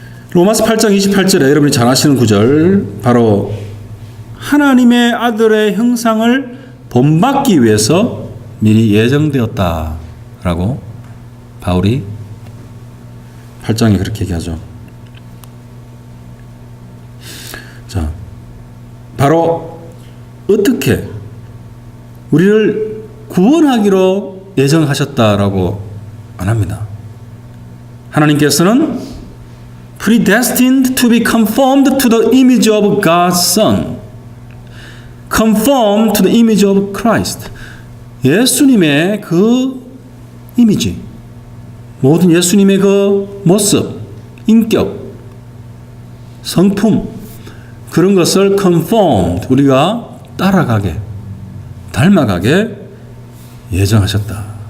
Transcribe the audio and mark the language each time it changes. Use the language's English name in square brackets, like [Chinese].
[Korean] 로마서 8장 28절에 여러분이 잘 아시는 구절, 바로 하나님의 아들의 형상을 본받기 위해서 미리 예정되었다라고 바울이 8장에 그렇게 얘기하죠. 자, 바로 어떻게 우리를 구원하기로 예정하셨다라고 안 합니다. 하나님께서는 [English] predestined to be conformed to the image of God's Son, conformed to the image of Christ. [Korean] 예수님의 그 이미지, 모든 예수님의 그 모습, 인격, 성품, 그런 것을 conformed, 우리가 따라가게, 닮아가게 예정하셨다.